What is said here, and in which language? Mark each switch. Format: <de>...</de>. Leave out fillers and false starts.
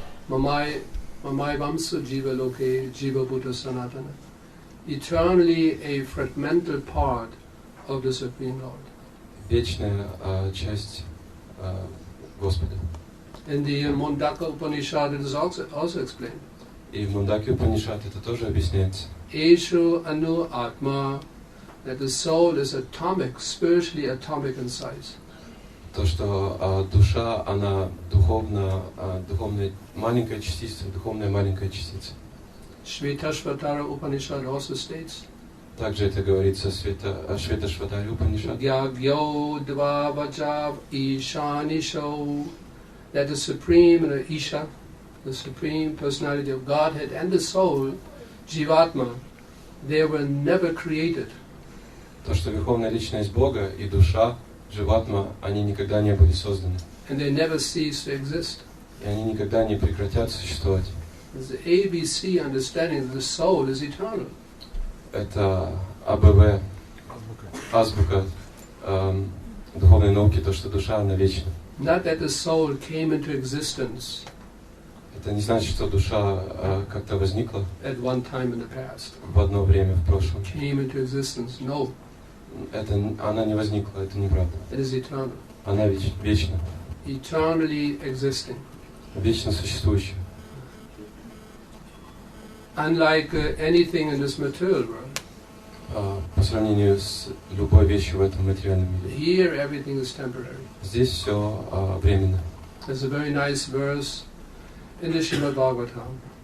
<sa>Mamai vamsu jiva loke jiva buddha sanatana.</sa> <en>Eternally a fragmental part of the Supreme Lord.</en> <ru>Вечная часть Господа.</ru> <en>In the Mundaka Upanishad it is also explained.</en> <ru>И в Мундаке Упанишад это тоже объясняется.</ru> <sa>Eshu anu atma,</sa> <en>that the soul is atomic, spiritually atomic in size.</en> <ru>То, что душа, она духовная маленькая частица, духовная маленькая частица.</ru> <en>Shvetashvatara Upanishad also states.</en> <ru>Также это говорится в Шветашватаре Упанишад.</ru> <sa>Gyagyo dvavajav ishanisho,</sa> <en>that the Supreme Isha, the Supreme Personality of Godhead and the soul, Jivatma, they were never created.</en> <ru>То, что Верховная Личность Бога и душа, Дживатма, они никогда не были созданы.</ru> <en>And they never cease to exist.</en> <ru>И они никогда не прекратят существовать.</ru> <en>It's the ABC understanding that the soul is eternal.</en> <ru>Это АБВ, азбука духовной науки, то, что душа, она вечна.</ru> <en>Not that the soul came into existence</en> <ru>Это не значит, что душа как-то возникла</ru> <en>at one time in the past.</en> <ru>в одно время в прошлом.</ru> <en>Came into existence. No,</en> <ru>Она не возникла, это неправда.</ru> <en>it is eternal.</en> <ru>Она вечна.</ru> <en>eternally existing.</en> <ru>Вечно существующее.</ru> <en>Unlike anything in this material world.</en> <ru>По сравнению с любой вещью в этом материальном мире.</ru> <en>Here everything is temporary.</en> <ru>Здесь все временно.</ru> <en>There's a very nice verse in the Srimad Bhagavatam.</en>